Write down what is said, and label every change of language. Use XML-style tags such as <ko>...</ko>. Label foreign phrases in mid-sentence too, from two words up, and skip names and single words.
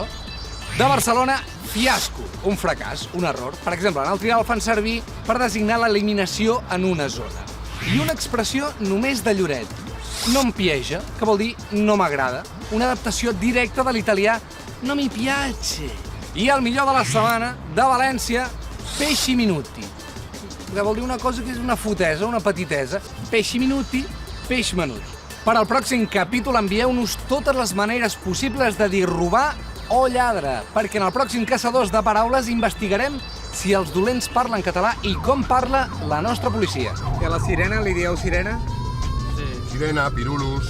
<ca>De Barcelona, fiasco, un fracàs, un error. Per exemple, en el Trial fan servir per designar l'eliminació en una zona. I una expressió només de Lloret, no em piace, que vol dir no m'agrada, una adaptació directa de l'italià</ca> <it>no mi piace.</it> <ca>I el millor de la setmana, de València,</ca> <it>pesci minuti, que vol dir una cosa que és una fotesa, una petitesa. Pesci minuti,</it> <ca>peix menut. Per al pròxim capítol envieu-nos totes les maneres possibles de dir robar o lladre, perquè en el pròxim Caçadors de Paraules investigarem si els dolents parlen català i com parla la nostra policia. I a la sirena li dieu sirena? Sí. Sirena, pirulus.</ca>